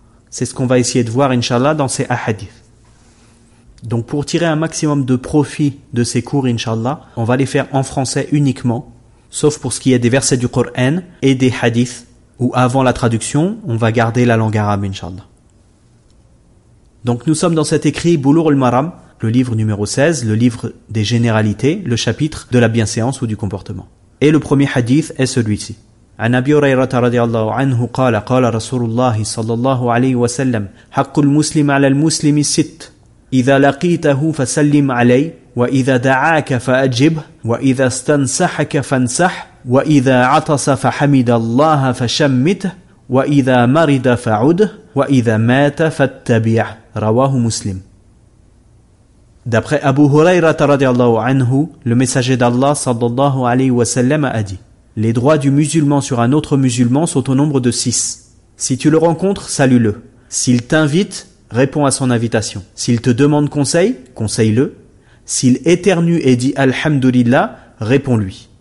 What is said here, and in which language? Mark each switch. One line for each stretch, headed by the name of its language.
French: C'est ce qu'on va essayer de voir, Inch'Allah, dans ces ahadiths. Donc pour tirer un maximum de profit de ces cours, Inch'Allah, on va les faire en français uniquement, sauf pour ce qui est des versets du Coran et des hadiths, où avant la traduction, on va garder la langue arabe, Inch'Allah. Donc nous sommes dans cet écrit, Bulugh al-Maram, le livre numéro 16, le livre des généralités, le chapitre de la bienséance ou du comportement. Et le premier hadith est celui-ci.
Arabic: عن أبي هريرة رضي الله عنه قال قال رسول الله صلى الله عليه وسلم حق المسلم على المسلم الست إذا لقيته فسلم عليه وإذا دعاك فأجبه وإذا استنصحك فانصح وإذا عطس فحمد الله فشمته وإذا مرض فعده وإذا مات فاتبعه رواه مسلم.
French: D'après Abu Huraira
Arabic: رضي الله عنه,
French: le messager d'Allah
Arabic: صلى الله عليه وسلم
French: a dit: les droits du musulman sur un autre musulman sont au nombre de 6. Si tu le rencontres, salue-le. S'il t'invite, réponds à son invitation. S'il te demande conseil, conseille-le. S'il éternue et dit Alhamdulillah, réponds-lui.